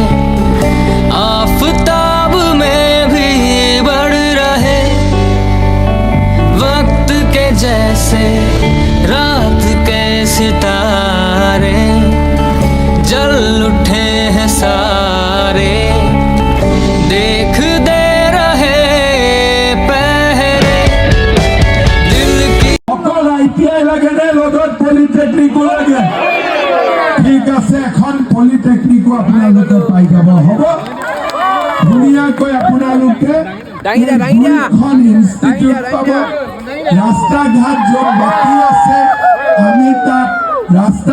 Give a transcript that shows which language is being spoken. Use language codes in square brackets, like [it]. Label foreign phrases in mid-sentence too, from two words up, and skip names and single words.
[hi] आफताब में भी बढ़ रहे वक्त के जैसे रात के सितारे जल उठे हैं सारे देख दे रहे पहरे दिल की [as] অকল ITI লাগে নে লগত পলিটেকনিকো লাগে ঠিক আছে এখন পলিটেকনিকো আপোনালোকে পাই যাব হ'ব ধুনীয়াকৈ আপোনালোকে এখন ইনষ্টিটিউট পাব ৰাস্তা ঘাট য'ত বাকী আছে আমি তাত ৰাস্তা